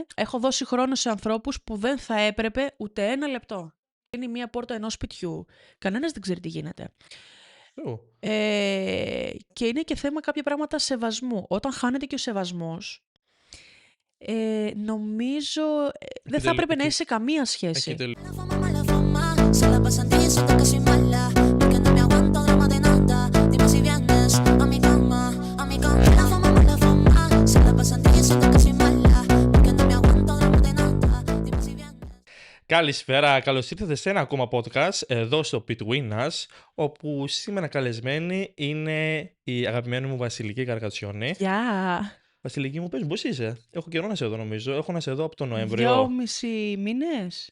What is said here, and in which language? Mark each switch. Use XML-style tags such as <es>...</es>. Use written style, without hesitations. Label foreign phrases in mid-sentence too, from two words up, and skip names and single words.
<el>Έχω δώσει χρόνο σε ανθρώπους που δεν θα έπρεπε ούτε ένα λεπτό. Είναι μία πόρτα ενός σπιτιού. Κανένας δεν ξέρει τι γίνεται. Και είναι και θέμα κάποια πράγματα σεβασμού. Όταν χάνεται και ο σεβασμός, νομίζω δεν θα έπρεπε να είσαι σε καμία σχέση.</el> <es>Mala fama, se la pasan diciendo que soy mala, porque no me aguanto drama de nada. Dime si vienes a mi cama, a mi cama. Mala fama, se la pasan diciendo que soy mala, porque no me aguanto drama de nada. Dime si vienes.</es> <el>Καλησπέρα, καλώς ήρθατε σε ένα ακόμα podcast εδώ στο Between Us, όπου σήμερα καλεσμένη είναι η αγαπημένη μου Βασιλική Καρκατσιόνη. Γεια! Βασιλική μου, πες μου, πώς είσαι? Έχω καιρό να σε δω νομίζω, έχω να σε δω από τον Νοέμβριο. 2,5 μήνες.</el>